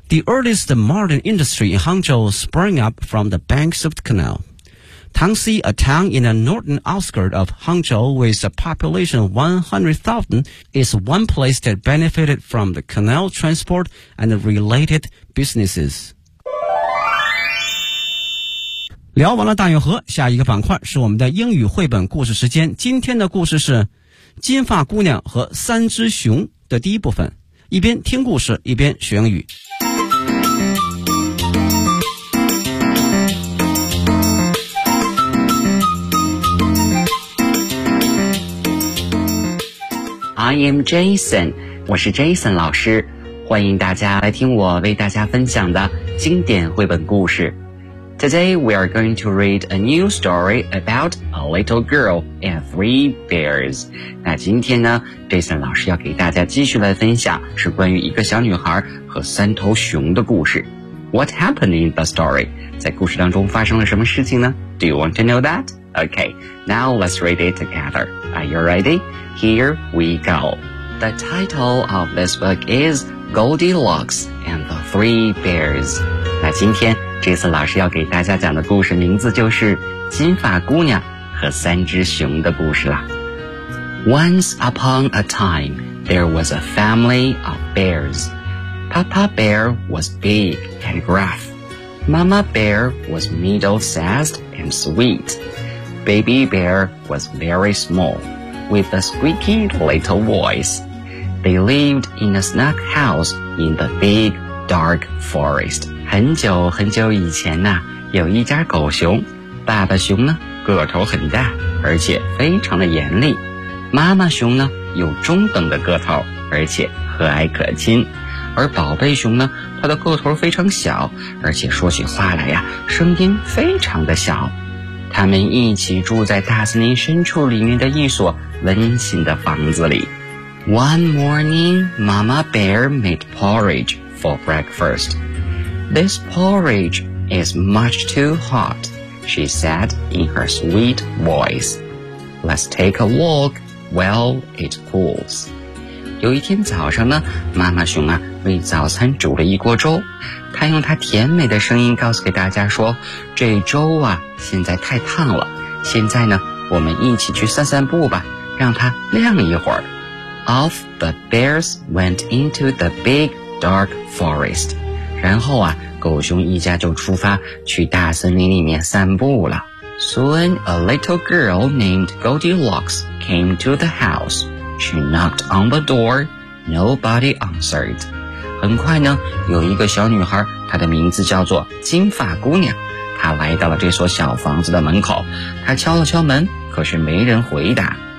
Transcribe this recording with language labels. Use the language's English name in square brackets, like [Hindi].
[English] The earliest modern industry in Hangzhou sprang up from the banks of the canal. Tangxi, a town in the northern outskirts of Hangzhou with a population of 100,000, is one place that benefited from the canal transport and the related businesses. [Chinese] 聊完了大运河，下一个板块是我们的英语绘本故事时间。今天的故事是《金发姑娘和三只熊》的第一部分。一边听故事，一边学英语。 [English] I am Jason， [Chinese] 我是 Jason 老师，欢迎大家来听我为大家分享的经典绘本故事。 [English] Today, we are going to read a new story about a little girl and three bears. [Chinese] 那今天呢 ,Jason 老师要给大家继续来分享是关于一个小女孩和三头熊的故事。 [English] What happened in the story? [Chinese] 在故事当中发生了什么事情呢 [English] ?Do you want to know that? Okay, now let's read it together. Are you ready? Here we go. The title of this book is Goldilocks and the Three Bears. [Chinese] 那今天这次老师要给大家讲的故事名字就是《金发姑娘和三只熊》的故事啦。 [English] Once upon a time, there was a family of bears. Papa Bear was big and gruff. Mama Bear was middle-sized and sweet. Baby Bear was very small, with a squeaky little voice. They lived in a snug house in the big dark forest. [Chinese] 很久很久以前呢、有一家狗熊，爸爸熊呢个头很大，而且非常的严厉，妈妈熊呢有中等的个头，而且和蔼可亲，而宝贝熊呢它的个头非常小，而且说起话来呀声音非常的小。他们一起住在大森林深处里面的一所温馨的房子里。 [English] One morning, Mama Bear made porridge for breakfastThis porridge is much too hot, she said in her sweet voice. Let's take a walk while it cools. [Chinese] 有一天早上呢，妈妈熊啊为早餐煮了一锅粥，她用她甜美的声音告诉给大家说，这粥啊现在太烫了，现在呢我们一起去散散步吧，让它晾一会儿。 [English] Off the bears went into the big dark forest. [Chinese] 然后啊，狗熊一家就出发去大森林里面散步了。 [English] Soon a little girl named Goldilocks came to the house. She knocked on the door. Nobody answered. [Chinese] 很快呢，有一个小女孩，她的名字叫做金发姑娘。她来到了这所小房子的门口，她敲了敲门，可是没人回答。